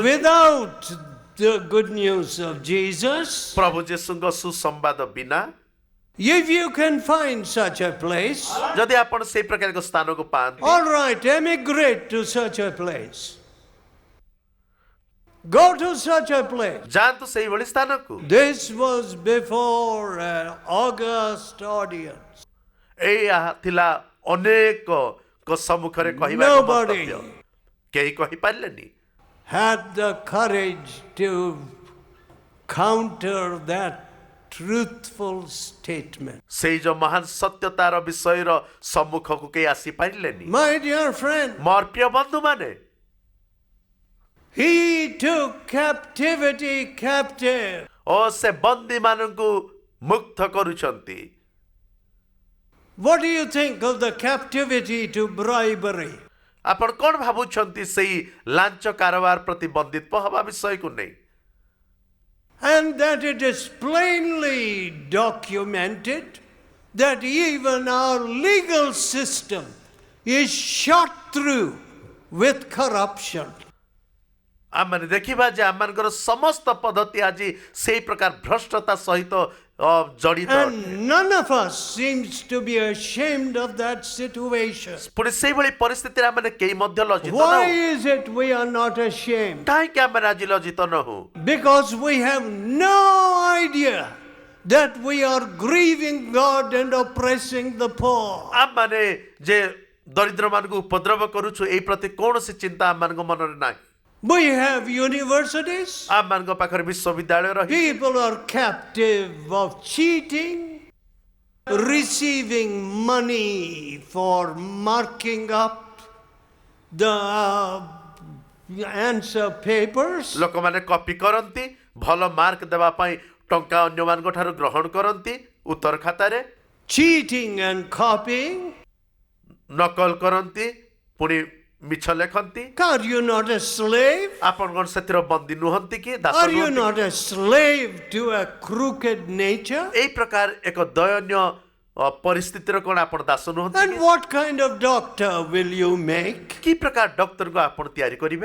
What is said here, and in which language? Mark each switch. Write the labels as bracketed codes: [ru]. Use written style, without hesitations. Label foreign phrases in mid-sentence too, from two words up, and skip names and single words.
[en] without the good news of Jesus, [or] ପ୍ରଭୁ ଯୀଶୁଙ୍କ ସୁସମ୍ବାଦ ବିନା [en] if you can find such a place, [or] ଯଦି ଆପଣ ସେଇ ପ୍ରକାର ଏକ ସ୍ଥାନକୁ ପାଆନ୍ତି, [en] all right, emigrate to such a place. Go to such a place. [or] ଯାଆନ୍ତୁ ସେଇଭଳି ସ୍ଥାନକୁ। [en] This was before an august audience. [or] ଏଇଆ ଥିଲା ଅନେକଙ୍କ ସମ୍ମୁଖରେ କହିବା ଏକ [en] Nobody [or] ମନ୍ତବ୍ୟ। କେହି କହିପାରିଲେନି। [en] had the courage to counter that truthful statement. [or] ସେଇ ଯୋଉ ମହାନ ସତ୍ୟତାର ବିଷୟର ସମ୍ମୁଖକୁ କେହି ଆସିପାରିଲେନି। [en] My dear friend, [or] ମୋର ପ୍ରିୟ ବନ୍ଧୁମାନେ, [en] he took captivity captive. [or] ଓ ସେ ବନ୍ଦୀମାନଙ୍କୁ ମୁକ୍ତ କରୁଛନ୍ତି। [en] What do you think of the captivity to bribery? [or] ଆପଣ କଣ ଭାବୁଛନ୍ତି ସେଇ ଲାଞ୍ଚ କାରବାର ପ୍ରତି ବନ୍ଦିତ୍ୱ ହେବା ବିଷୟକୁ ନେଇ? [en] And that it is plainly documented that even our legal system is shot through with corruption. [or] ଆମେ ଦେଖିବା ଯେ ଆମମାନଙ୍କର ସମସ୍ତ ପଦ୍ଧତି ଆଜି ସେଇ ପ୍ରକାର ଭ୍ରଷ୍ଟତା ସହିତ ଜଡ଼ିତ ଅଟେ। [en] And none of us seems to be ashamed of that situation. [or] ପୁଣି ସେଇଭଳି ପରିସ୍ଥିତିରେ ଆମେ କେହି ମଧ୍ୟ ଲଜ୍ଜିତ [en] Why [or] ନହଉ। [en] is it we are not ashamed? [or] କାହିଁକି ଆମେ ଆଜି ଲଜ୍ଜିତ ନହଉ? [en] Because we have no idea that we are grieving God and oppressing the poor. [or] ଆମମାନେ ଯେ ଦରିଦ୍ରମାନଙ୍କୁ ଉପଦ୍ରବ କରୁଛୁ ଏଇ ପ୍ରତି କୌଣସି ଚିନ୍ତା ଆମମାନଙ୍କ ମନରେ ନାହିଁ। [en] We have universities. [or] ଆମମାନଙ୍କ ପାଖରେ ବିଶ୍ୱବିଦ୍ୟାଳୟ ରହିଛି। [en] People are captive of cheating, receiving money for marking up the answer papers, [or] ଲୋକମାନେ କପି କରନ୍ତି ଭଲ ମାର୍କ ଦେବା ପାଇଁ ଟଙ୍କା ଅନ୍ୟମାନଙ୍କ ଠାରୁ ଗ୍ରହଣ କରନ୍ତି ଉତ୍ତର ଖାତାରେ [en] cheating and copying. [or] ନକଲ କରନ୍ତି ପୁଣି ମିଛ ଲେଖନ୍ତି [en] Are you not a slave? [or] ଆପଣ କଣ ସେଥିର ବନ୍ଦୀ ନୁହନ୍ତି କି ଦାସ [en] Are you [or] ନୁହନ୍ତି [en] not a slave to a crooked nature? [or] ଏଇ ପ୍ରକାର ଏକ ଦୟନୀୟ ପରିସ୍ଥିତିର କଣ ଆପଣ ଦାସ ନୁହନ୍ତି [en] And what kind of doctor will you make? [or] କି ପ୍ରକାର ଡକ୍ଟରଙ୍କୁ ଆପଣ ତିଆରି କରିବେ